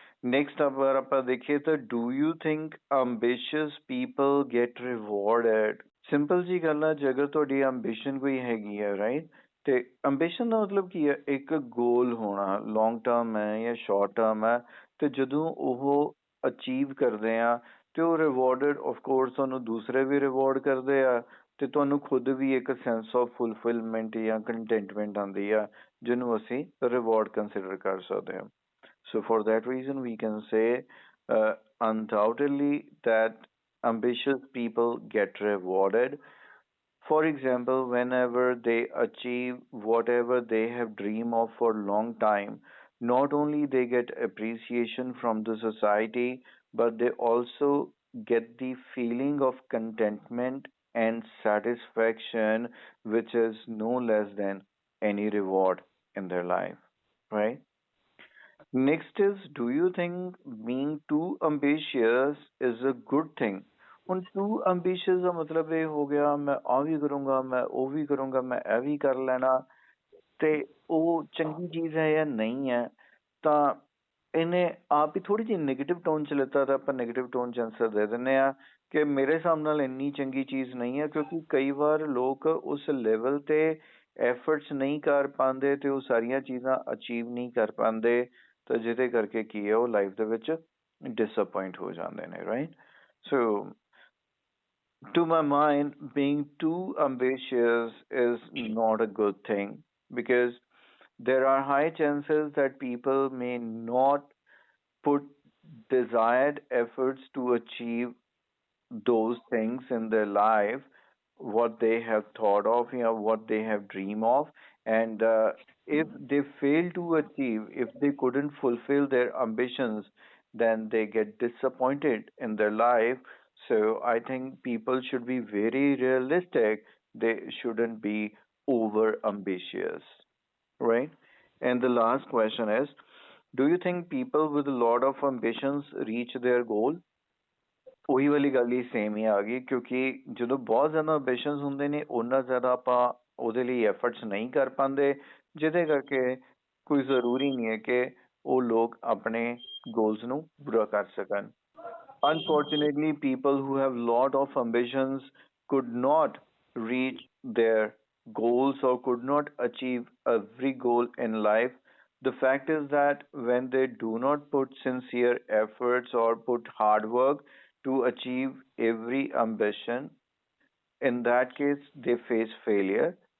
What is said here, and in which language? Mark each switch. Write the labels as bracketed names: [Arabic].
[English] Next, [Punjabi] ਅਗਰ ਆਪਾਂ ਦੇਖੀਏ ਤਾਂ [English] do you think ambitious people get rewarded? [Punjabi] Simple ਜੀ ਗੱਲ ਆ, ਜੇ ਅਗਰ ਤੁਹਾਡੀ ambition ਕੋਈ ਹੈਗੀ ਹੈ, ਰਾਈਟ, ਤੇ ambition ਦਾ ਮਤਲਬ ਕੀ ਹੈ? ਇੱਕ ਗੋਲ ਹੋਣਾ, ਲੌਂਗ ਟਰਮ ਹੈ ਜਾਂ ਸ਼ਾਰਟ ਟਰਮ ਹੈ, ਤੇ ਜਦੋਂ ਉਹ ਅਚੀਵ ਕਰਦੇ ਆ ਤੇ ਉਹ ਰਿਵਾਰਡਡ, ਆਫ ਕੋਰਸ ਤੁਹਾਨੂੰ ਦੂਸਰੇ ਵੀ ਰਿਵਾਰਡ ਕਰਦੇ ਆ, ਤੇ ਤੁਹਾਨੂੰ ਖੁਦ ਵੀ ਇੱਕ [English] sense of fulfilment [Punjabi] ਜਾਂ ਕੰਟੈਂਟਮੈਂਟ ਆਉਂਦੀ ਆ, ਜਿਹਨੂੰ ਅਸੀਂ ਰਿਵਾਰਡ ਕੰਸੀਡਰ ਕਰ ਸਕਦੇ ਹਾਂ। [English] So for that reason, we can say undoubtedly that ambitious people get rewarded. For example, whenever they achieve whatever they have dreamed of for a long time, not only they get appreciation from the society, but they also get the feeling of contentment and satisfaction, which is no less than any reward in their life, right? Next is, do you think being too ambitious is a good thing? [Punjabi] ਹੁਣ too ambitious ਦਾ ਮਤਲਬ ਇਹ ਹੋ ਗਿਆ, ਮੈਂ ਆਹ ਵੀ ਕਰੂੰਗਾ, ਮੈਂ ਉਹ ਵੀ ਕਰੂੰਗਾ, ਮੈਂ ਇਹ ਵੀ ਕਰ ਲੈਣਾ, ਤੇ ਉਹ ਚੰਗੀ ਚੀਜ਼ ਹੈ ਜਾਂ ਨਹੀਂ ਹੈ? ਤਾਂ ਇਹਨੇ ਆਪ ਹੀ ਥੋੜੀ ਜਿਹੀ ਨੈਗੇਟਿਵ ਟੋਨ ਚ ਲਿੱਤਾ, ਤਾਂ ਆਪਾਂ ਨੈਗੇਟਿਵ ਟੋਨ ਚ ਆਂਸਰ ਦੇ ਦਿੰਦੇ ਆ ਕਿ ਮੇਰੇ ਹਿਸਾਬ ਨਾਲ ਇੰਨੀ ਚੰਗੀ ਚੀਜ਼ ਨਹੀਂ ਹੈ, ਕਿਉਂਕਿ ਕਈ ਵਾਰ ਲੋਕ ਉਸ ਲੈਵਲ ਤੇ ਐਫਰਟਸ ਨਹੀਂ ਕਰ ਪਾਉਂਦੇ ਤੇ ਉਹ ਸਾਰੀਆਂ ਚੀਜ਼ਾਂ ਅਚੀਵ ਨਹੀਂ ਕਰ ਪਾਉਂਦੇ, ਤਾਂ ਜਿਹਦੇ ਕਰਕੇ ਕੀ ਹੈ, ਉਹ ਲਾਈਫ ਦੇ ਵਿੱਚ ਡਿਸਅਪੁਆਇੰਟ ਹੋ ਜਾਂਦੇ ਨੇ, right? [English] So to my mind, being too ambitious is not a good thing, because there are high chances that people may not put desired efforts to achieve those things in their life, what they have thought of, what they have dreamed of, and if they fail to achieve, if they couldn't fulfill their ambitions, then they get disappointed in their life. So I think people should be very realistic. They shouldn't be over ambitious, right? And the last question is, do you think people with a lot of ambitions reach their goal? [Punjabi] ਉਹੀ ਵਾਲੀ ਗੱਲ ਹੀ same ਹੀ ਆ ਗਈ, ਕਿਉਂਕਿ ਜਦੋਂ ਬਹੁਤ ਜ਼ਿਆਦਾ ambitions ਹੁੰਦੇ ਨੇ, ਓਨਾ ਜ਼ਿਆਦਾ ਆਪਾਂ ਉਹਦੇ ਲਈ efforts ਨਹੀਂ ਕਰ ਪਾਉਂਦੇ, ਜਿਹਦੇ ਕਰਕੇ ਕੋਈ ਜ਼ਰੂਰੀ ਨਹੀਂ ਹੈ ਕਿ ਉਹ ਲੋਕ ਆਪਣੇ goals ਨੂੰ ਪੂਰਾ ਕਰ ਸਕਣ। [English] Unfortunately, people who have lot of ambitions could not reach their goals or could not achieve every goal in life. The fact is that when they do not put sincere efforts or put hard work to achieve every ambition, in that case, they face failure.